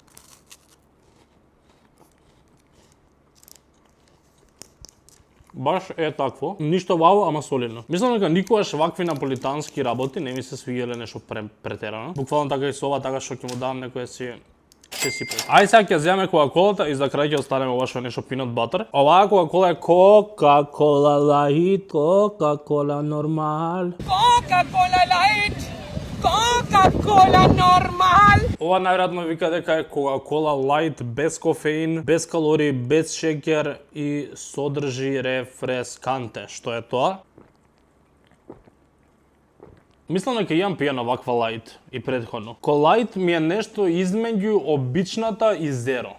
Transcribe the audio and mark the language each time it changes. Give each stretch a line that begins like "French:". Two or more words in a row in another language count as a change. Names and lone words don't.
Macedonian: Баш е такво, ништо вау, ама солидно. Мислам дека никогаш вакви наполитански работи не ми се свиѓале нешто претерано. Буквално така и со ова, така што ќе му дам некоја си Ајде сега ќе земеме Кока-колата и за крај ќе останеме ова што е нешто
English: peanut butter.
Macedonian: Оваа Кока-кола е Coca-Cola Light, Coca-Cola Normal. Coca-Cola Light, Coca-Cola Normal. Ова најверојатно вика дека е Coca-Cola Light без кофеин, без калории, без шеќер и содржи рефресканте. Што е тоа? Мислам дека имам пијана ваква лајт и претходно. Колајт ми е нешто измеѓу обичната и зеро.